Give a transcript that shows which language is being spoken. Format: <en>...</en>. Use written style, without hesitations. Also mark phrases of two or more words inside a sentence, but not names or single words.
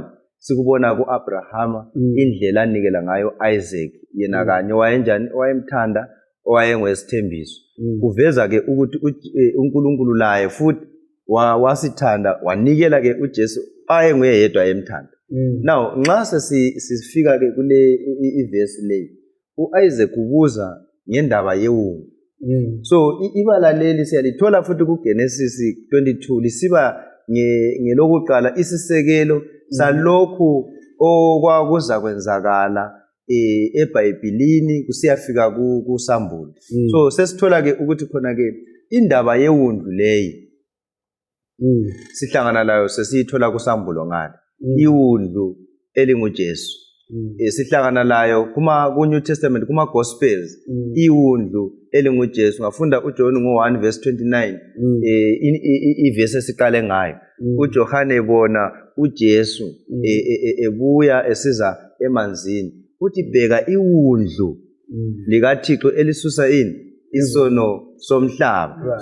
<nd>Sikubona kuAbraham indlela anikela ngayo Isaac, yena kanye wayenjani, wayemthanda, owayengwesithembiso. Kuveza ke ukuthi uNkulunkulu laye futhi wasithanda wanikela ke uJesu ayenguye yedwa emthanda. Now nxa sifika ke kule iverse le uIsaac ubuza ngendaba yewundlu. So ibala leli siyalithola futhi kuGenesis 22 lisiba ngelokuqala isisekelo salokhu okwakuza kwenzakala eBhayibhelini kusiyafika kuSambulo. So sesithola ke ukuthi khona ke indaba yewundlu leyi sihlangana layo sesiyithola kuSambulo ngale. Iwundlu elinguJesu. Sihlangana layo ku-New Testament kuma-Gospels. Iwundlu elinguJesu. Ngafunda uJohn ngo-1 verse 29 ivesi esiqale ngayo. uJohane bona uJesu ebuya esiza emanzini. Uthi bheka iwundlu likaThixo elisusa isono somhlaba.</nd>